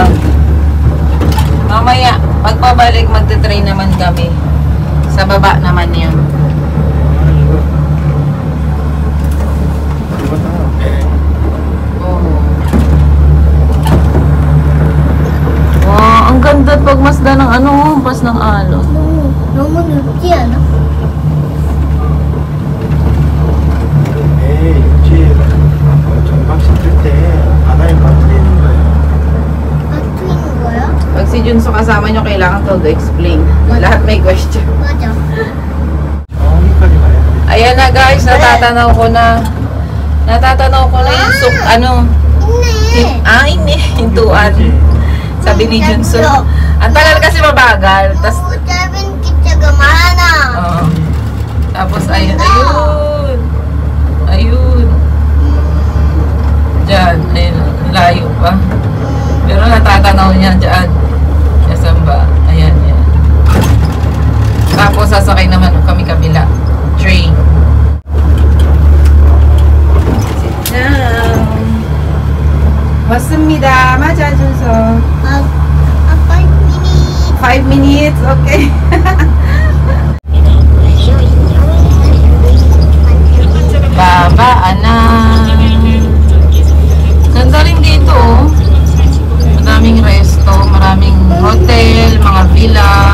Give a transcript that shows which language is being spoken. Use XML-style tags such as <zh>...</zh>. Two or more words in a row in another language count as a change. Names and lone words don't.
<tl>Mamaya, pagpabalik, magte-train naman kami. Sa baba naman yun. Oh. Wow, ang ganda at pagmasda ng ano, pas ng alon.</tl> <ko>너무 늦지 않아? 육지 전방 씻을 때 바다에 빠뜨리는 거예요. 맞추는 거야?</ko> <tl>Pag si Junso kasama nyo, kailangan todo explain. Lahat may question.</tl> <ko>맞아. 여기까지 가야 돼.</ko> <tl>Ayan na guys, natatanaw ko na. Natatanaw ko na yung</tl> <ko>있네.</ko> <tl>hintuan. Sabi ni Junso. Ang tagal kasi mabagal. Tas,</tl> <ko>너무 짧은 기차가 많아.</ko> <tl>oo. Tapos ayun. Ayun. Diyan. Ayun. Layo pa. Pero natatanaw niya dyan. Saan ba? Ayan yan. Tapos sasakay naman kami kabila.</tl> <en>Train. Sit down.</en> <ko>왔습니다. 맞아, 준서.</ko> <en>아, 5 minutes. 5 minutes, okay.</en> <tl>Babaan na. Ganda rin dito, oh. Maraming resto, maraming hotel, mga villa.</tl>